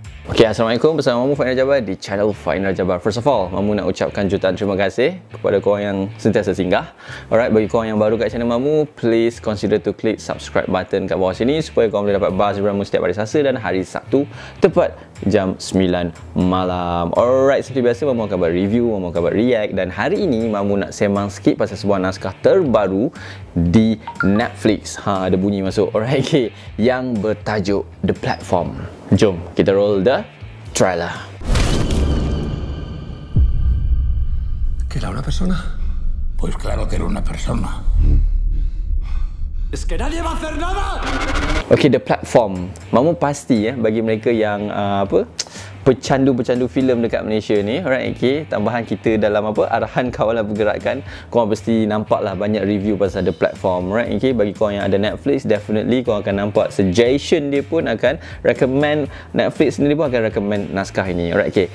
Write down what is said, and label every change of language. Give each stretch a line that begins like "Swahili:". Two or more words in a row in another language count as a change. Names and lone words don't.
Malay: Okay, Assalamualaikum, bersama Mamu Fainal Jabar di channel Fainal Jabar.
English: First of all,
Malay: Mamu nak ucapkan jutaan terima kasih kepada korang yang sentiasa singgah. Alright, bagi korang yang baru kat channel Mamu,
English: please consider to click subscribe button
Malay: kat bawah sini supaya korang boleh dapat buzz dari Mamu setiap hari Selasa dan hari Sabtu tepat jam 9 malam. Alright, seperti biasa Mamu akan buat review, Mamu akan buat react, dan hari ini Mamu nak sembang sikit pasal sebuah naskah terbaru di Netflix. Ada bunyi masuk.
English: Alright, okay,
Malay: yang bertajuk The Platform. Jom kita
English: roll the trailer.
Spanish: ¿Que era una persona? Pues claro que era una persona. ¡Es que nadie va a hacer nada!
Malay: Okay, The Platform. Mamu pasti bagi mereka yang pecandu-pecandu filem dekat Malaysia ni,
English: alright, okay,
Malay: tambahan kita dalam arahan kawalan pergerakan, korang pasti nampak lah banyak review pasal The Platform,
English: alright, okay.
Malay: Bagi korang yang ada Netflix, definitely korang akan nampak suggestion dia pun akan recommend, Netflix sendiri pun akan recommend naskah ini,
English: alright, okay.